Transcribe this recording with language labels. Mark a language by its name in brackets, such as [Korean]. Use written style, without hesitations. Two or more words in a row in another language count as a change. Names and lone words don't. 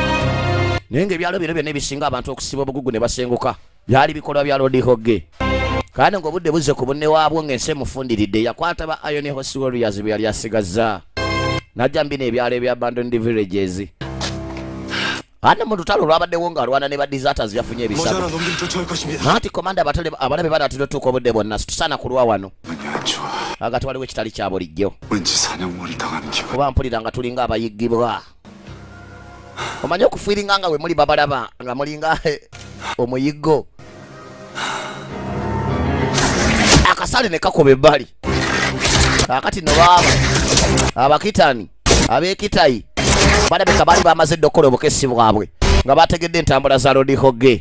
[Ganda] naye ng'ebyalo bino byonna ebisinga abantu okusiba obugugu ne basenguka byali bikolwa bya Lord Hoge kandi ng'obudde buzze ku bunne waabwo ng'ensi emufundiridde yakwata ba Iron Horse Warriors bye yali asigazza n'ajja mbino ebyalo ebya [English] abandoned villages. [Ganda] Ate mu lutalo olwabaddewo ng'alwana ne ba deserters yafunye ebisago. [Korean] 모자라 놈들 쫓아올 것입니다. [Ganda] Naati komanda abalabe balaatira otuuka obudde bonna tusaana kulwa wano. [Korean] 눈이 안 좋아. [Ganda] Agati waliwo ekitali kya bulijjo. [Korean] 왠지 사냥몰이 당하는 기분. [Ganda] Kuba mpulira nga tulinga abayiggibwa. Omanyi okufiiringa nga we muli babalaba nga mulinga omuyiggo. Akasale ne kakoba ebbali. Kaakati no baaba abakitani ab'ekitayi balabika baali bamaze dda okukola obukesi bwabwe nga bategedde entambula za Lord Hogge.